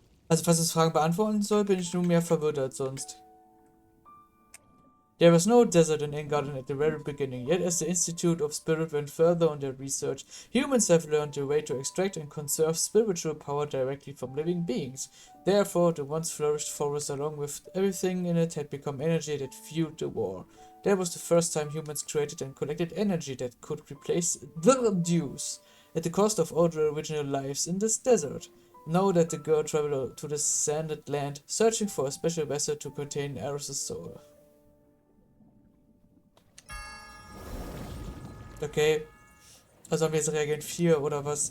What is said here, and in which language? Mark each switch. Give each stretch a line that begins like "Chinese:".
German: Also, falls es Fragen beantworten soll, bin ich nur mehr verwirrt als sonst.
English: There was no desert in Engarden at the very beginning, yet as the Institute of Spirit went further on their research, humans have learned a way to extract and conserve spiritual power directly from living beings. Therefore, the once flourished forest along with everything in it had become energy that fueled the war. That was the first time humans created and collected energy that could replace the dews, at the cost of all their original lives in this desert. Know that the girl traveled to the sanded land, searching for a special vessel to contain Eros' soul.
German: Okay, also haben wir jetzt Reagen 4 oder was?